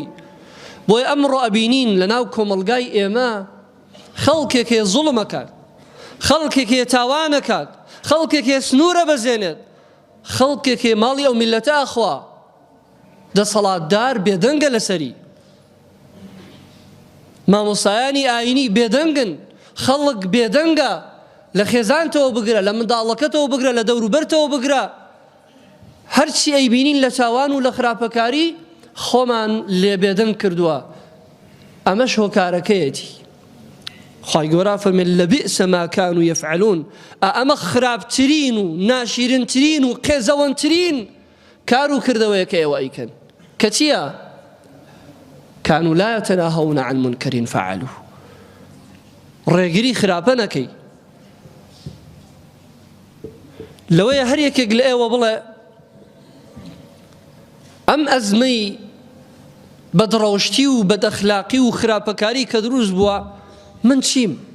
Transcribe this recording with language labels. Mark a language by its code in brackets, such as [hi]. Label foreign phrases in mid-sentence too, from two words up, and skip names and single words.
[ckb] بۆی ئەمڕۆ ئەبینین لەناو کۆمەلگای ئێمە خەڵکێک هەیە زوڵمەکات، خەڵکێک هەیە تاوانەکات، خەڵکێک هەیە سنوورە بەزێنێت، خەڵکێک هەیە ماڵی ئەو میلەتە ئەخوا، دەسەڵاتدار بێدەنگە لەسەری، مامۆستایانی ئاینی بێدەنگن، خەڵک بێدەنگە. لە خێزانتەوە بگرە، لە منداڵەکەتەوە بگرە، لە دەوروبەرتەوە بگرە، هەرچی ئەیبینین لە چاوان و لە خراپەکاری خۆمان لێ بێدەنگ کردووە. ئەمەش هۆکارەکەیەتی. خوای گەورە فەرمێت [ar] لەبئس ما كانوا يفعلون. [ckb] ئەمە خراپترین و ناشیرنترین و قێزەوەندترین کار و کردەوەیە کە ئێوە ئەیکەن، کە چییە؟ [ar] كانوا لا يتناهون عن منكر فعلوه. [ckb] ڕێگری خراپە نەکەی. لەوەیە هەر یەکێک لە ئێوە بڵێ ئەم ئەزمەی بەدڕەوشتی و بەدەخلاقی و خراپەکاری کە دروست بووە من چیم؟